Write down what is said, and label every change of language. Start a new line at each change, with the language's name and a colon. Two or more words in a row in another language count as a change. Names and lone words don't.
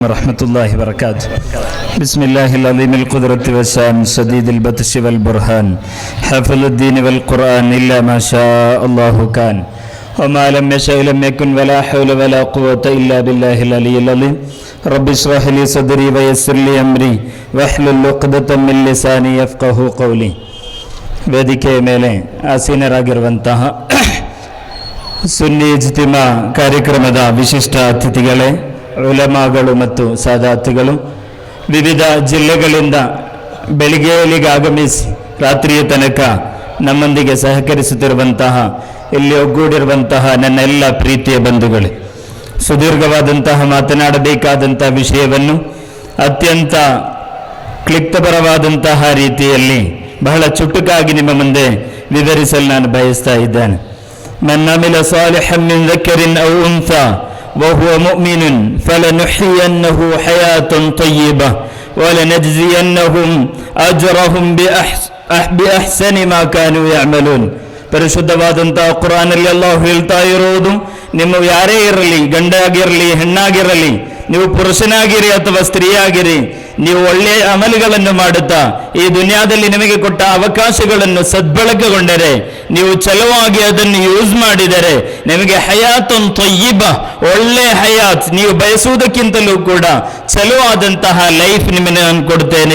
Arabic: رحمة الله وبركاته بسم الله العظيم القدرة والشأن شديد البطش والبرهان حافظ الدين والقرآن إلا ما شاء الله كان وما لم يشأ لم يكن ولا حول ولا قوة إلا بالله العلي العظيم رب اشرح لي صدري ويسر لي أمري واحلل عقدة من لساني يفقهوا قولي.
Kannada: ವೇದಿಕೆಯ ಮೇಲೆ ಆಸೀನರಾಗಿರುವಂತಹ ಸುನ್ನಿ ಇಜ್ತಿಮಾ ಕಾರ್ಯಕ್ರಮದ ವಿಶಿಷ್ಟ ಅತಿಥಿಗಳೇ, ಉಲಮಾಗಳು ಮತ್ತು ಸಾದಾತಿಗಳು, ವಿವಿಧ ಜಿಲ್ಲೆಗಳಿಂದ ಬೆಳಿಗ್ಗೆಯಲ್ಲಿಗೆ ಆಗಮಿಸಿ ರಾತ್ರಿಯ ತನಕ ನಮ್ಮೊಂದಿಗೆ ಸಹಕರಿಸುತ್ತಿರುವಂತಹ, ಇಲ್ಲಿ ಒಗ್ಗೂಡಿರುವಂತಹ ನನ್ನ ಎಲ್ಲ ಪ್ರೀತಿಯ ಬಂಧುಗಳೇ, ಸುದೀರ್ಘವಾದಂತಹ ಮಾತನಾಡಬೇಕಾದಂತಹ ವಿಷಯವನ್ನು ಅತ್ಯಂತ ಕ್ಲಿಪ್ತಪರವಾದಂತಹ ರೀತಿಯಲ್ಲಿ ಬಹಳ ಚುಟುಕಾಗಿ ನಿಮ್ಮ ಮುಂದೆ ವಿವರಿಸಲು ನಾನು ಬಯಸ್ತಾ ಇದ್ದೇನೆ.
Arabic: من عمل صالحا من ذكرٍ أو أنثى وهو مؤمن فلنحيينه حياة طيبة ولنجزينهم أجرهم بأحسن ما كانوا يعملون.
Kannada: ಪರಿಶುದ್ಧವಾದಂತಹ ಕುರ್ಆನಲ್ಲಿ ಅಲ್ಲಾಹು ಹೇಳ್ತಾ ಇರೋದು, ನಿಮ್ಮ ಯಾರೇ ಇರಲಿ, ಗಂಡಾಗಿರಲಿ ಹೆಣ್ಣಾಗಿರಲಿ, ನೀವು ಪುರುಷನಾಗಿರಿ ಅಥವಾ ಸ್ತ್ರೀಯಾಗಿರಿ, ನೀವು ಒಳ್ಳೆಯ ಅಮಲುಗಳನ್ನು ಮಾಡುತ್ತಾ ಈ ದುನಿಯಾದಲ್ಲಿ ನಿಮಗೆ ಕೊಟ್ಟ ಅವಕಾಶಗಳನ್ನು ಸದ್ಬಳಕೆಗೊಂಡರೆ, ನೀವು ಚಲವಾಗಿ ಅದನ್ನು ಯೂಸ್ ಮಾಡಿದರೆ ನಿಮಗೆ
Arabic: حياة طيبة,
Kannada: ಒಳ್ಳೆಯ ಹಯಾತ್, ನೀವು ಬಯಸುವುದಕ್ಕಿಂತಲೂ ಕೂಡ ಚಲುವಾದಂತಹ ಲೈಫ್ ನಿಮಗೆ ನಾನು ಕೊಡ್ತೇನೆ.